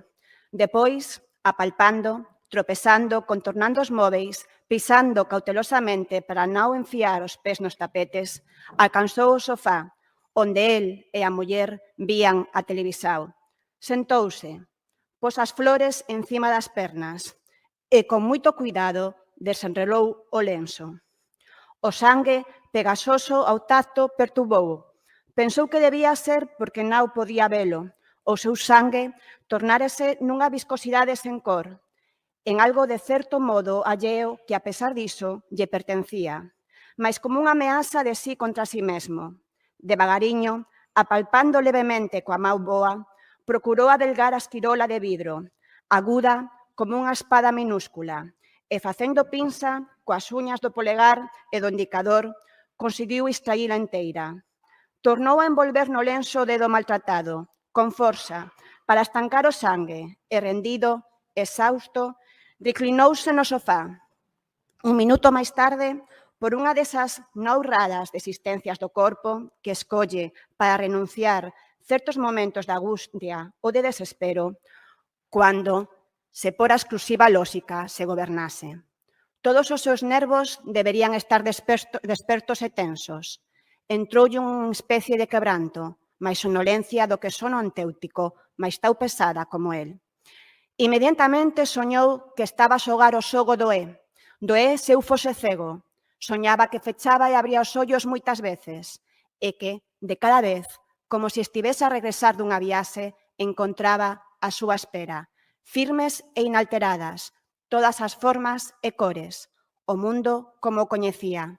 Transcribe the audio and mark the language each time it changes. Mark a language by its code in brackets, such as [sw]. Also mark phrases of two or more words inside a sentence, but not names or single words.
[gl] Depois, apalpando, tropezando, contornando os móveis, pisando cautelosamente para non enfiar os pés nos tapetes, alcanzou o sofá, onde el e a muller vían a televisao. Sentouse, pos as flores encima das pernas e, con moito cuidado, desenrolou o lenço. O sangue pegasoso ao tacto perturbou. Pensou que debía ser porque non podía velo. O seu sangue tornárase nunha viscosidade sen cor, en algo de certo modo alleo que, a pesar diso, lle pertencía, mais como unha ameaza de sí contra sí mesmo. Devagariño, apalpando levemente coa mau boa, procurou adelgar a esquirola de vidro, aguda como unha espada minúscula, e facendo pinza coas uñas do polegar e do indicador, conseguiu extraíla inteira. Tornou a envolver no lenço o dedo maltratado, con forza, para estancar o sangue, e rendido, exausto, reclinouse no sofá. Un minuto máis tarde, por unha desas non raras desistencias do corpo que escolle para renunciar certos momentos de angustia ou de desespero, cando, se por a exclusiva lóxica se gobernase. Todos os seus nervos deberían estar despertos e tensos. Entroulle unha especie de quebranto, máis sonolencia do que sono antéutico mais tão pesada como el. Inmediatamente soñou que estaba a xogar o xogo do E. Do E se eu fose cego. Soñaba que fechaba e abría os ollos moitas veces e que, de cada vez, como se estivese a regresar dunha viaxe, encontraba a súa espera, firmes e inalteradas, todas as formas e cores, o mundo como o coñecía.